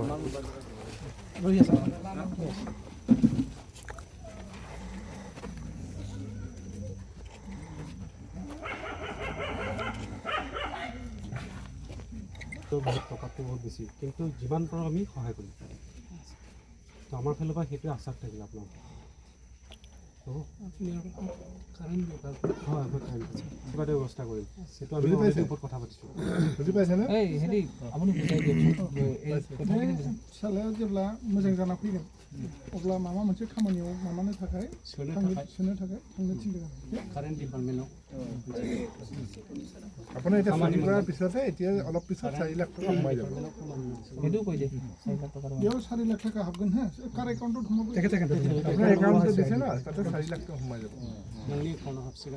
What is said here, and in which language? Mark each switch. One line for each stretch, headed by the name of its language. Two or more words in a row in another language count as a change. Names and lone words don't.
Assamese: বহুত টকাটো বহুত বেছি কিন্তু যিমান পাৰোঁ আমি সহায় কৰিম তো আমাৰ ফালৰ পৰা সেইটোৱে আশ্বাস থাকিল আপোনাৰ হ'ব হয় মই কিবা এটা ব্যৱস্থা কৰিম সেইটো আমি অলৰেডি ওপৰত কথা পাতিছোঁ বুজি পাইছেনে এই হেৰি আপুনি বুজাই দিয়কচোন এই কথাখিনি
Bodo: फिसालाया जेब्ला मोजां जाना फैगोन अब्ला माबा मोनसे खामानियाव माबानो थाखाय सोनो थाखाय थांनो थिनदों
English: current departmentক
Assamese: আপুনি এতিয়া চাকৰি কৰাৰ পিছতে এতিয়া অলপ পিছত 4 লাখ টকা সোমাই যাব সেইটো কৈ দে 4 লাখ টকাৰ ইয়াৰ 4 লাখ টকা হাবগন হা কাৰ একাউণ্টত সোমাব আপোনাৰ একাউণ্টত দিছে না তাতে 4 লাখ টকা সোমাই যাব